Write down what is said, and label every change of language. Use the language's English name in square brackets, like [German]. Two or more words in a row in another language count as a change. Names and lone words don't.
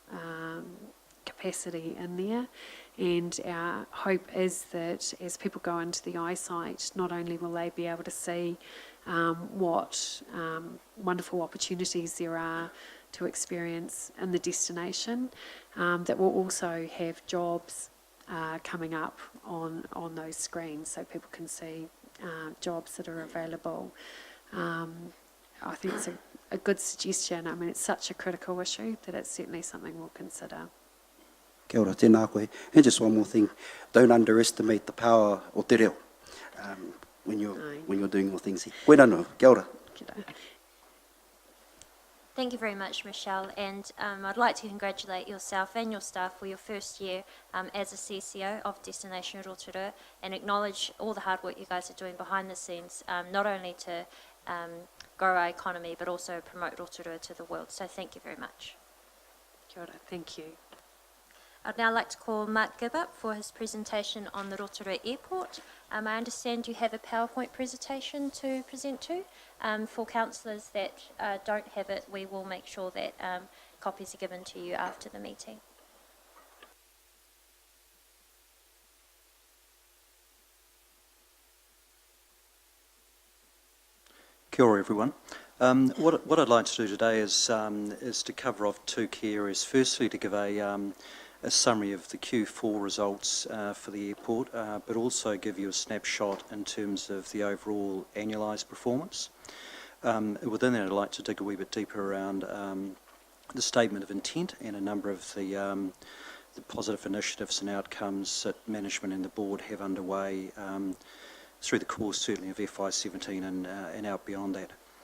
[English] capacity in there, and our hope is that as people go into the eyesight, not only will they be able to see what wonderful opportunities there are to experience in the destination, that will also have jobs coming up on those screens, so people can see jobs that are available. I think it's a good suggestion. I mean, it's such a critical issue that it's certainly something we'll consider. [Māori] Kia ora, tēnā koe. [English] And just one more thing, don't underestimate the power [Māori] o te reo [English] when you're doing your things here. [Māori] Koe rano, kia ora. [English] G'day. Thank you very much, Michelle, and I'd like to congratulate yourself and your staff for your first year as a CCO of Destination Rotorua, and acknowledge all the hard work you guys are doing behind the scenes, not only to grow our economy but also promote Rotorua to the world. So thank you very much. [Māori] Kia ora, [English] thank you. I'd now like to call Mark Gibb up for his presentation on the Rotorua Airport. I understand you have a PowerPoint presentation to present to. For councillors that don't have it, we will make sure that copies are given to you after the meeting. [Māori] Kia ora, [English] everyone. What I'd like to do today is to cover off two key areas. Firstly, to give a summary of the Q4 results for the airport, but also give you a snapshot in terms of the overall annualised performance. Within that, I'd like to dig a wee bit deeper around the statement of intent and a number of the positive initiatives and outcomes that management and the board have underway through the course, certainly, of FY17 and out beyond that.